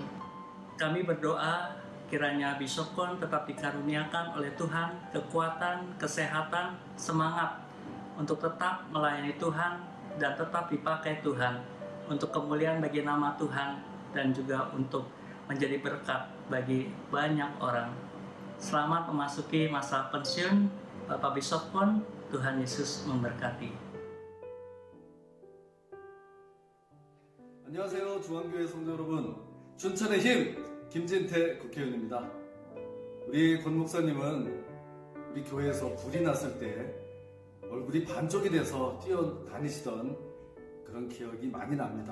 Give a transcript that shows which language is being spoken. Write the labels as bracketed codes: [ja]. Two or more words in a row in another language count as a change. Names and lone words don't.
[id] Kami berdoa kiranya Bishop Kwan tetap dikaruniakan oleh Tuhan kekuatan, kesehatan, semangat untuk tetap melayani Tuhan dan tetap dipakai Tuhan untuk kemuliaan bagi nama Tuhan dan juga untuk menjadi berkat bagi banyak orang. Selamat memasuki masa pensiun Bapak Bishop Kwan. Tuhan Yesus memberkati. [ko] 안녕하세요. 중앙교회 성도 여러분. 춘천의 힘 김진태 국회의원입니다. 우리 권 목사님은 우리 교회에서 불이 났을 때 얼굴이 반쪽이 돼서 뛰어다니시던 그런 기억이 많이 납니다.